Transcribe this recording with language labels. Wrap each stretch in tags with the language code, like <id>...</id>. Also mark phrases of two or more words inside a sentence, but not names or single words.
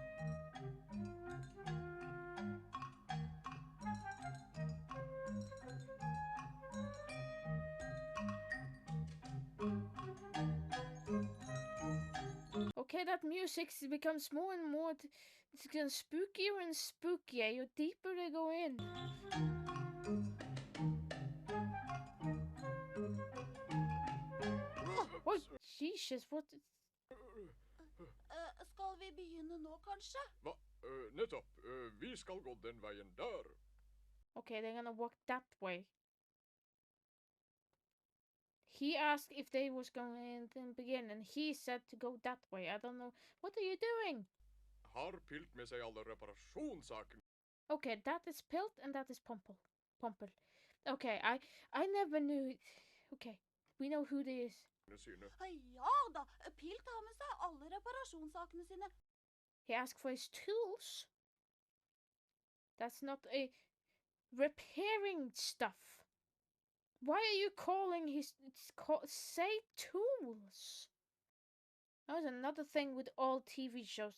<en>Okay, that music becomes more and more. It's getting spookier and spookier. The deeper they go in. Oh, Jesus, what?</en> <no>Skal vi begynne nå, kanskje? Hva? Nettopp. Vi skal gå den veien der.</no> <en>Okay, they're gonna walk that way. He asked if they was going to begin, and he said to go that way. I don't know. What are you doing?</en> <no>Har Pilt med seg alle reparasjonssakene?</no> <en>Okay, that is Pilt, and that is Pompel. Okay, I never knew. Okay, we know who they is.</en> <no>Sine. Ja da, Pilt har med seg alle reparasjonssakene sine.</no> <en>He asked for his tools. That's not a repairing stuff. Why are you calling say tools? That was another thing with all TV shows.</en>